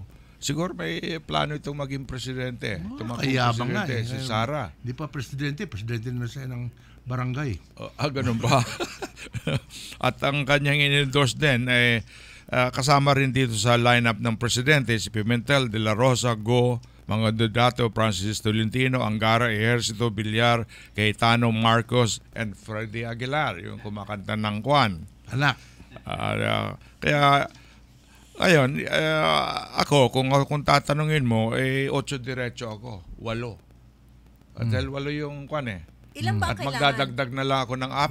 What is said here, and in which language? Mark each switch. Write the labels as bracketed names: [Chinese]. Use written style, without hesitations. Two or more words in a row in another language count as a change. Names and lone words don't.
[Filipino] Siguro may plano itong maging presidente. Kayabang nga eh. Si Sara. Hindi pa presidente na siya ng barangay. Ganun ba? At ang kanyang in-endorse din ay kasama rin dito sa lineup ng presidente si Pimentel, De La Rosa, Go, mga Dedato, Francis Tolentino, Angara, Ejercito, Villar, Cayetano, Marcos, and Freddy Aguilar, yung kumakanta ng Kwan. Anak. Kaya ayun, ako, kung tatanungin mo, 8 diretso ako, 8. Dahil 8 yung Kwan eh. Ilan ba At kailangan? magdadagdag na lang ako ng 4.